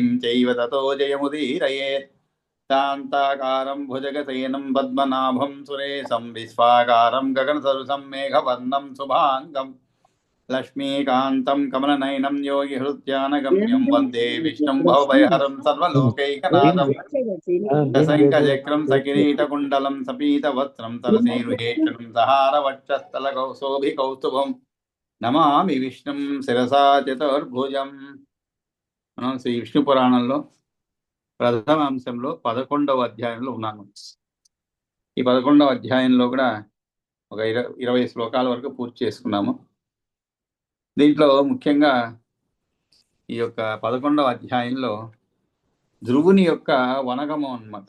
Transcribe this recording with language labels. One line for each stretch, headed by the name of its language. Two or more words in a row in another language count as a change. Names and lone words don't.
Sanskrit: चैव ततो जयमुदीरयेत् शान्ताकारं भुजगशयनं पद्मनाभं सुरेशं विश्वाकारं गगनसदृशं मेघवर्णं शुभाङ्गं लक्ष्मीकान्तं कमलनयनं योगिहृद्यानगम्यं वन्दे विष्णुं भवभयहरं सर्वलोकैकनाथं सशङ्खचक्रं सकिरीटकुण्डलं सपीतवस्त्रं सरसीरुहेक्षणं सहारवक्षस्थलकौशोभिकौस्तुभं నమామి విష్ణుం శిరసా చతుర్భుజం.
Telugu: మనం శ్రీ విష్ణు పురాణంలో ప్రథమ అంశంలో 11వ అధ్యాయంలో ఉన్నాము. ఈ 11వ అధ్యాయంలో కూడా ఒక 20 శ్లోకాల వరకు పూర్తి చేసుకున్నాము. దీంట్లో ముఖ్యంగా ఈ యొక్క 11వ అధ్యాయంలో ధ్రువుని యొక్క వనగమం అన్నమాట.